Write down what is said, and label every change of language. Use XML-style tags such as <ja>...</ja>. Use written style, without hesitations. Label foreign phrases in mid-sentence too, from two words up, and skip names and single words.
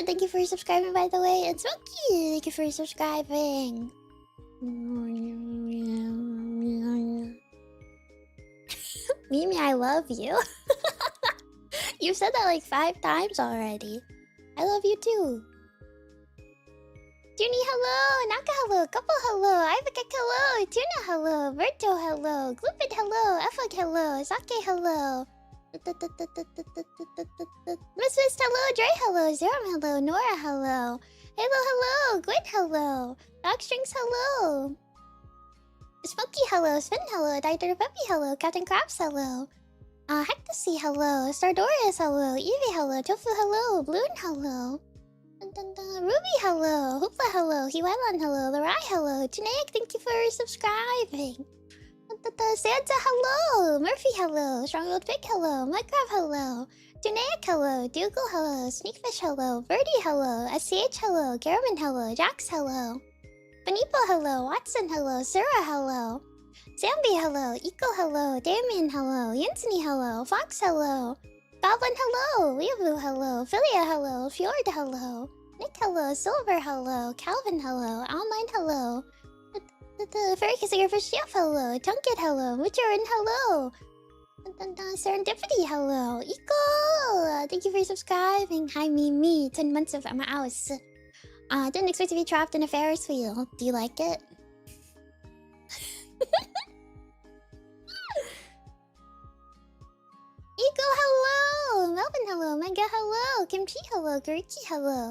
<en>Thank you for subscribing, by the way. And Smokey, thank you for subscribing. Mimi, I love you. You've said that like 5 times already. I love you too. Junie, hello. Naka, hello. Couple, hello. Ivaka, hello. Tuna, hello. Virto, hello. Gloopid, hello. Efflag, hello. Sake, hello. Miss Mist, hello. Dre, hello. Zerum, hello. Nora, hello. Halo, hello. Gwyn, hello. Dogstrings, hello. Smokey, hello. Sven, hello. Dr. Puppy, hello. Captain Krabs, hello. Hectasy, hello. Stardorius, hello. Evie, hello. Tofu, hello. Bloon, hello. Ruby, hello. Hoopla, hello. Hiwailan, hello. Larai, hello. Tunaic, thank you for subscribing. Santa, hello. Murphy, hello. Strong Old Pig, hello. Minecraft, hello. Tunaic, hello. Dougal, hello. Sneakfish, hello. Birdie, hello. SCH, hello. Garaman, hello. Jax, hello. Benipo, hello. Watson, hello. Sarah, hello. Zambi, hello. Eco, hello. Damien, hello. Yansony, hello. Fox, hello. Goblin, hello. Weeaboo, hello. Philia, hello. Fjord, hello. Nick, hello. Silver, hello. Calvin, hello. Online, hello. Fairy Kissing for Chef, hello. Tunket, hello. Muturin, hello. Serendipity, hello. Eco! Thank you for subscribing. Hi, Mimi. 10 months of my house. Didn't expect to be trapped in a Ferris wheel. Do you like it? Eco, hello! Melvin, hello! Mega, hello! Kimchi, hello! Guriki, hello!</en>